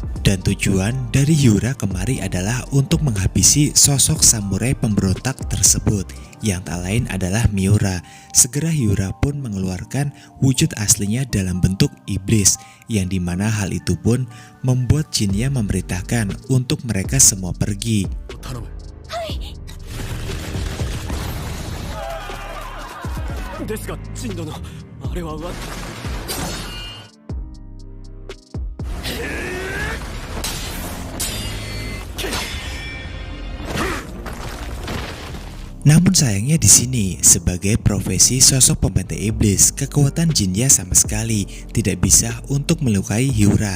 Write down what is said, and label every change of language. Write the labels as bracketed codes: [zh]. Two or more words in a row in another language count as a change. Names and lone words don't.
[id] Dan tujuan dari Hyura kemari adalah untuk menghabisi sosok samurai pemberontak tersebut, yang tak lain adalah Miura. Segera Hyura pun mengeluarkan wujud aslinya dalam bentuk iblis, yang dimana hal itu pun membuat Jinya memerintahkan untuk mereka semua pergi. [ja] ですが、ジン殿、あれは [id] Namun sayangnya di sini, sebagai profesi sosok pembantai iblis, kekuatan Jinya sama sekali tidak bisa untuk melukai Hyura.